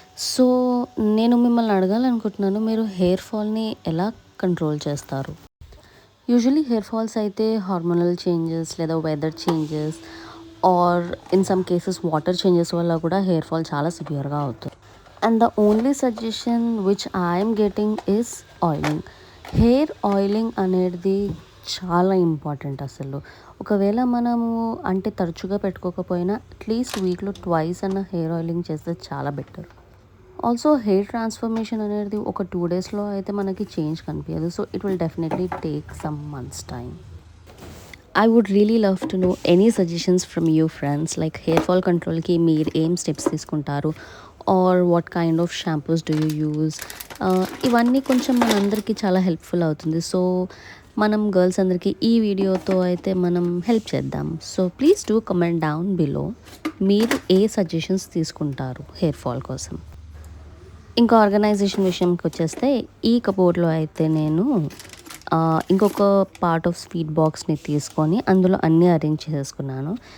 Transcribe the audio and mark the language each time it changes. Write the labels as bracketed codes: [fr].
[te] So నేను మిమ్మల్ని అడగాలనుకుంటున్నాను, మీరు హెయిర్ ఫాల్ని ఎలా కంట్రోల్ చేస్తారు? యూజువలీ హెయిర్ ఫాల్స్ అయితే హార్మోనల్ చేంజెస్ లేదా weather changes [en] or in some cases [te] water changes వల్ల కూడా హెయిర్ ఫాల్ చాలా సివియర్గా అవుతుంది. [en] And the only suggestion which I am getting is oiling. [te] Hair oiling అనేది చాలా ఇంపార్టెంట్ అసలు. ఒకవేళ మనము అంటే తరచుగా పెట్టుకోకపోయినా అట్లీస్ట్ వీక్లో ట్వైస్ అన్న హెయిర్ ఆయిలింగ్ చేస్తే చాలా బెటర్. ఆల్సో హెయిర్ ట్రాన్స్ఫర్మేషన్ అనేది ఒక 2 డేస్లో అయితే మనకి చేంజ్ కనిపించదు. [en] So it will definitely take some months time. I would really love to know any suggestions from you friends, like hair fall control [te] ki meer aim steps తీసుకుంటారు, [en] or what kind of shampoos do you use. [te] ఇవన్నీ కొంచెం మనందరికీ చాలా helpful అవుతుంది. So మనం girls అందరికీ ఈ వీడియోతో అయితే మనం హెల్ప్ చేద్దాం. [en] so please do comment down below [te] మీరు ఏ సజెషన్స్ తీసుకుంటారు హెయిర్ ఫాల్ కోసం. ఇంకా ఆర్గనైజేషన్ విషయంకి వచ్చేస్తే ఈ కబోర్డ్లో అయితే నేను ఇంకొక పార్ట్ ఆఫ్ స్వీట్ బాక్స్ని తీసుకొని అందులో అన్నీ అరేంజ్ చేసేసుకున్నాను.